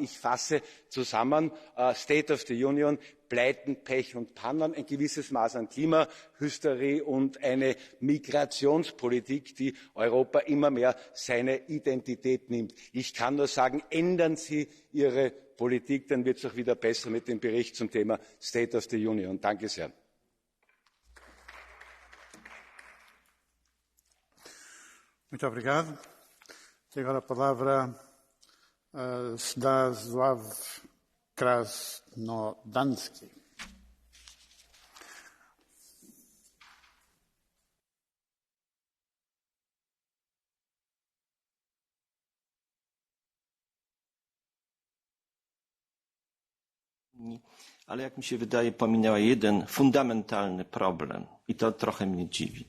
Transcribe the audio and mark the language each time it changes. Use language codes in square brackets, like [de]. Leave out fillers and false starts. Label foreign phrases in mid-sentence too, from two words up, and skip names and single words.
[de] Ich fasse zusammen, State of the Union, Pleiten, Pech und Pannen, ein gewisses Maß an Klimahysterie und eine Migrationspolitik, die Europa immer mehr seine Identität nimmt. Ich kann nur sagen, ändern Sie Ihre Politik, dann wird es auch wieder besser mit dem Bericht zum Thema State of the Union. Danke sehr. [pt] Muito obrigado. Tem agora a palavra Zdazław Krasnodanski. [pl] Ale jak mi się wydaje, pominęła jeden fundamentalny problem i to trochę mnie dziwi.